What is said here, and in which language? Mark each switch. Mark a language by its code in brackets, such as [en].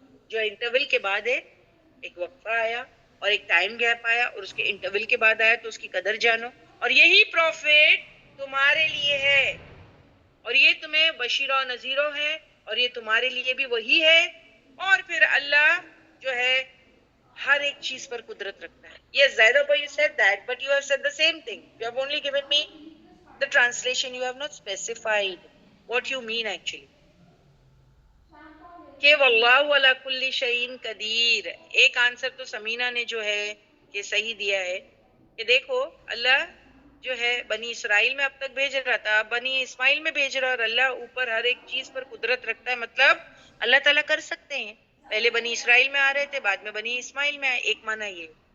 [ur] جو انٹرول کے بعد ہے، ایک وقفہ آیا اور ایک ٹائم گیپ آیا اور اس کے انٹرول کے بعد آیا تو اس کی قدر جانو. اور یہی پروفٹ تمہارے لیے ہے اور یہ تمہیں بشیرہ و نذیرہ ہے اور یہ تمہارے لیے بھی وہی ہے. اور پھر اللہ جو ہے ہر ایک چیز پر قدرت رکھتا ہے. [en] Yes, Zainab, you said that, but you have said the same thing. You have only given me the translation. You have not specified what you mean actually. [ar] کہ واللہ علی کل شیء قدیر. [ur] ایک آنسر تو سمینہ نے جو ہے یہ صحیح دیا ہے کہ دیکھو اللہ جو ہے بنی اسرائیل میں اب تک بھیج رہا تھا، اب بنی اسماعیل میں بھیج رہا، اور اللہ اوپر ہر ایک چیز پر قدرت رکھتا ہے. مطلب اللہ تعالیٰ کر سکتے ہیں. پہلے بنی اسرائیل میں آ رہے تھے، بعد میں بنی اسماعیل میں آئے. ایک معنی یہ.